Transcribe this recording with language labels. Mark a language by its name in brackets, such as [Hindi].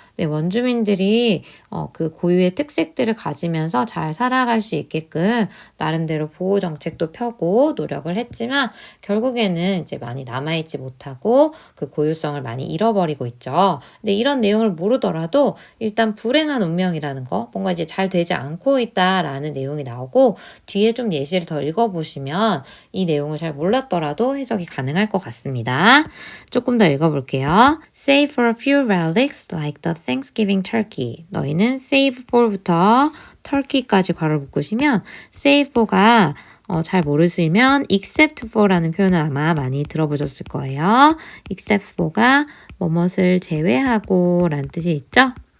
[Korean] 네, 원주민들이 그 고유의 특색들을 가지면서 잘 살아갈 수 있게끔 나름대로 보호 정책도 펴고 노력을 했지만 결국에는 이제 많이 남아있지 못하고 그 고유성을 많이 잃어버리고 있죠. 근데 이런 내용을 모르더라도 일단 불행한 운명이라는 거, 뭔가 이제 잘 되지 않고 있다라는 내용이 나오고 뒤에 좀 예시를 더 읽어보시면 이 내용을 잘 몰랐더라도 해석이 가능할 것 같습니다. 조금 더 읽어볼게요. [English] Save for a few relics like the Thanksgiving turkey. [Korean] 너희는 save for부터 turkey까지 괄호 묶으시면 save for가 잘 모르시면 except for라는 표현을 아마 많이 들어보셨을 거예요. except for가 뭐뭇을 제외하고 라는 뜻이 있죠.